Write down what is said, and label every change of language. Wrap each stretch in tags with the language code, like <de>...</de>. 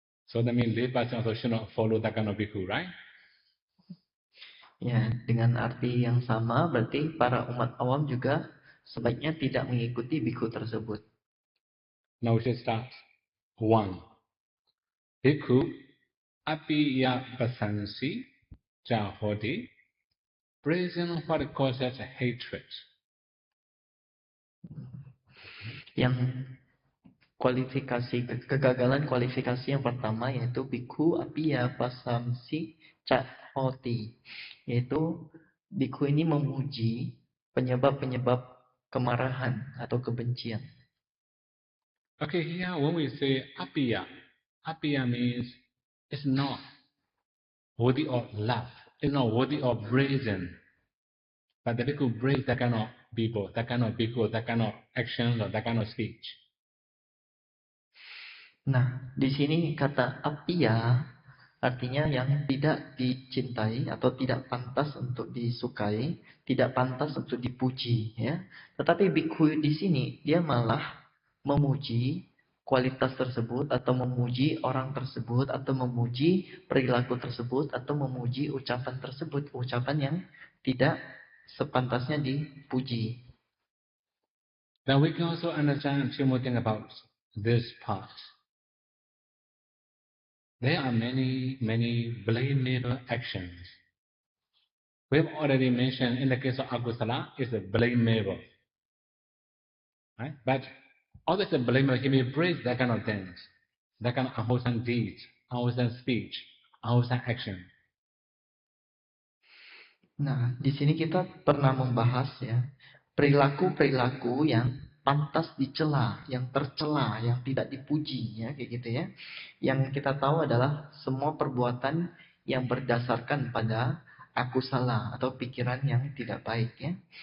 <en>So that means lay person also should not follow that kind of bhikkhu, right?</en> <id>Ya, dengan arti yang sama berarti para umat awam juga sebaiknya tidak mengikuti bikhu tersebut.</id> <en>Now we should start. 1. Bhikkhu apiya pasansi jahodi, reason what causes hatred.</en> <id>Yang kegagalan kualifikasi yang pertama yaitu bikhu apiya pasamsi chahoti, yaitu bikhu ini memuji penyebab-penyebab kemarahan atau kebencian.</id> <en>Okay, here when we say apiya means it's not worthy of love, it's not worthy of reason. But the bhikkhu praise that kind of people, that kind of bhikkhu, that kind of actions or that kind of speech.</en> <id>Nah, di sini kata apiya artinya yang tidak dicintai atau tidak pantas untuk disukai, tidak pantas untuk dipuji, ya. Tetapi bikhu di sini dia malah memuji kualitas tersebut atau memuji orang tersebut atau memuji perilaku tersebut atau memuji ucapan tersebut, ucapan yang tidak sepantasnya dipuji.</id> <en>Now we can also understand a few more things about this part. There are many blameable actions. We have already mentioned in the case of akusala, it's a blameable. Right? But always a blameable, he may praise that kind of things, that kind of unwholesome deeds, unwholesome speech, unwholesome action.</en> <id>Nah, di sini kita pernah membahas ya perilaku-perilaku yang pantas dicela, yang tercela, yang tidak dipuji ya kayak gitu ya. Yang kita tahu adalah semua perbuatan yang berdasarkan pada aku salah atau pikiran yang tidak baik ya.</id>